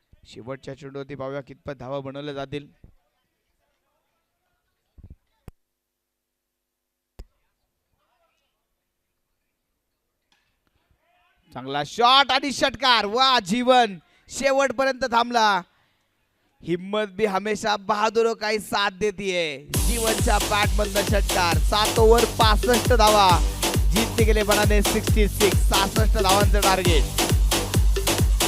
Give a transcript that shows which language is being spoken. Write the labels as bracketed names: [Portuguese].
[Marathi] शेवटच्या चेंडूवरती पाहूया कितपत धावा बनवल्या जातील. चांगला शॉट आणि षटकार. वा जीवन शेवटपर्यंत थांबला. [Hindi] हिम्मत भी हमेशा बहादुरों का ही साथ देती है. [Marathi] जीवनच्या बॅट मधनं षटकार. 7 ओव्हर 65 धावा. [Hindi] जीतने के लिए बनाने 66. [Marathi] 66 धावांचं टार्गेट.